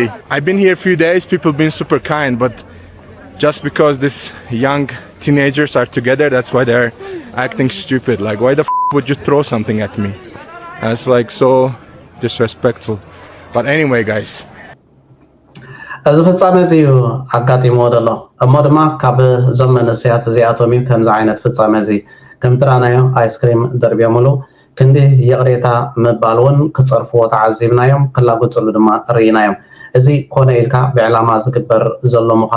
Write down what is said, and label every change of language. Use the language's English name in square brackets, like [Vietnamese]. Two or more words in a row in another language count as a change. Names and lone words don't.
[English] I've been here a few days, people been super kind, but just because these young teenagers are together, that's why they're acting stupid. Like why the f would you throw something at me? And it's like so disrespectful. But anyway, guys. [Tigrinya] እዚ ፍጻሜ እዚ ኣጋጢሞ ደሎ እሞ ድማ ካብ ዘመነ ስያት እዚኣቶም እዩ ከምዚ ዓይነት ፍጻሜ እዚ ከም ጥራናዮ ኣይስክሪም ደርብዮምሉ ክንዲ የቕሬታ ምባል እውን ክፀርፍዎ ተዓዚብናዮም ክላጎፅሉ ድማ ርኢናዮም እዚ ኮነ ኢልካ ብዕላማ ዝግበር ዘሎ ምዃኑ